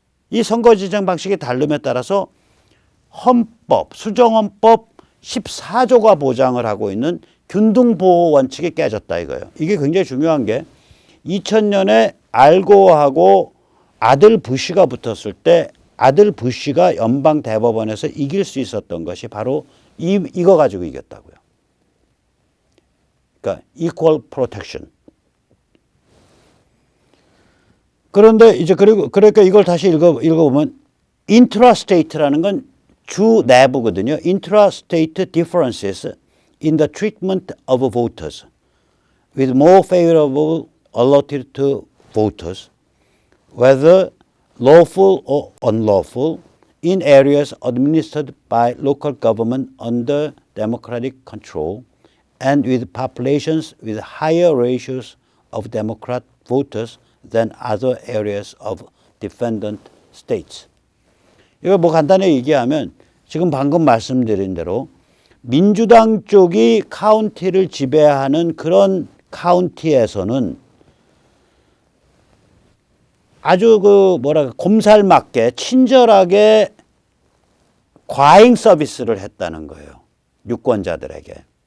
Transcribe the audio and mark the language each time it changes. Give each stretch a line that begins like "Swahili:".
Korean: 이 선거 진행 방식이 다름에 따라서 헌법, 수정헌법 14조가 보장을 하고 있는 균등보호 원칙이 깨졌다 이거예요. 이게 굉장히 중요한 게 2000년에 알고하고 아들 부시가 붙었을 때 아들 부시가 연방 대법원에서 이길 수 있었던 것이 바로 이거 가지고 이겼다고요.
English: 그러니까 equal protection.
Korean: 그런데 이제 그러니까 이걸 다시 읽어보면 intrastate라는 건 주 내부거든요.
English: Intrastate differences in the treatment of voters with more favorable allotted to voters, whether lawful or unlawful, in areas administered by local government under democratic control and with populations with higher ratios of Democrat voters than other areas of defendant states.
Korean: 이거 뭐 간단히 얘기하면 지금 방금 말씀드린 대로 민주당 쪽이 카운티를 지배하는 그런 카운티에서는 아주 곰살맞게 친절하게 과잉 서비스를 했다는 거예요. 유권자들에게.